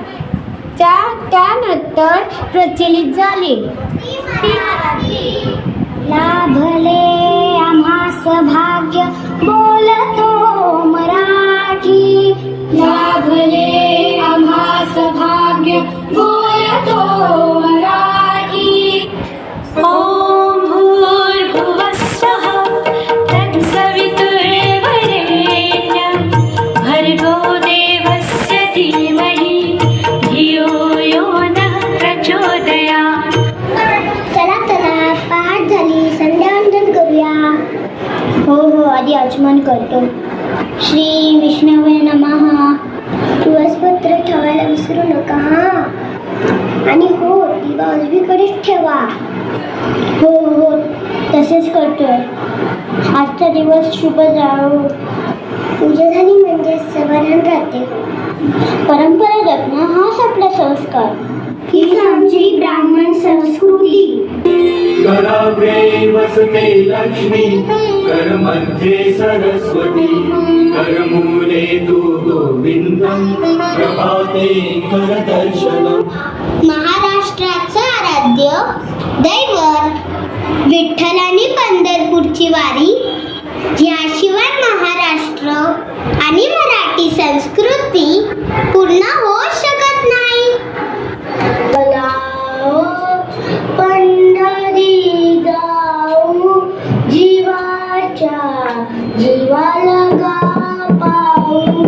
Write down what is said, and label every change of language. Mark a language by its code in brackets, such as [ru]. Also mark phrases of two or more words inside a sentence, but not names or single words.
[mr] त्यानंतर प्रचलित झाली ती मराठी. लाभले आम्हास भाग्य बोलतो मराठी. लाभले आम्हास भाग्य बोलतो मराठी. [sa] ओम भूर्भुवस्सः तत्सवितुर्वरेण्यं भर्गो देवस्य धीमहि धियो यो नः प्रचोदयात्. [mr] चला चला पाठ झाली, संध्यावंदन करूया. हो आधी आचमन करतो. [sa] श्री विष्णवे नमः. [mr] तुळसपत्र ठेवायला विसरू नका हा. आणि हो दिवा उजवीकडेच ठेवा. हो तसेच करतोय. आजचा दिवस शुभ जाओ. पूजा झाली म्हणजे समाधान राहते. परंपरा जपणं हाच आपला संस्कार. हीच आमची ब्राह्मण संस्कृती. [sa] कराग्रे वसते लक्ष्मी करमध्ये सरस्वती करमूले तु गोविंदं प्रभाते करदर्शनम्. [mr] महाराष्ट्राचं आराध्य दैवत विठ्ठल आणि पंढरपूरची वारी याशिवाय महाराष्ट्र आणि मराठी संस्कृती पूर्ण होऊ शकत नाही. पंढरी जाऊ जीवाच्या जीवाला गा पाहू.